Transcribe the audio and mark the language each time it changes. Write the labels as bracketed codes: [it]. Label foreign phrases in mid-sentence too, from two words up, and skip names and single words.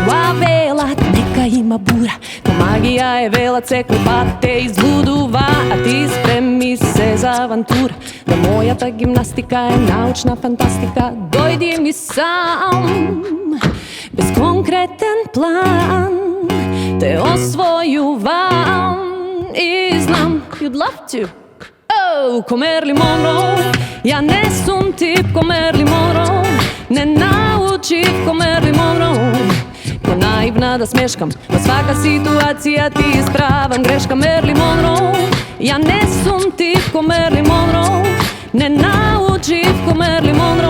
[mk] Ла велат нека има бура, то магија е велат секој пат те излудува, а ти спреми се за авантура. Да мојата гимнастика е научна фантастика, дојди ми сам, без конкретен план, те освојувам и знам [en] you'd love to. [mk] Oh, ко Мерли Монро, ја не сум тип ко Мерли Монро, не научив ко Мерли Монро. Ко наивна да смешкам, во свака ситуација ти исправам грешка. Мерли Монро, ја не сум тип ко Мерли Монро, не научив ко Мерли Монро.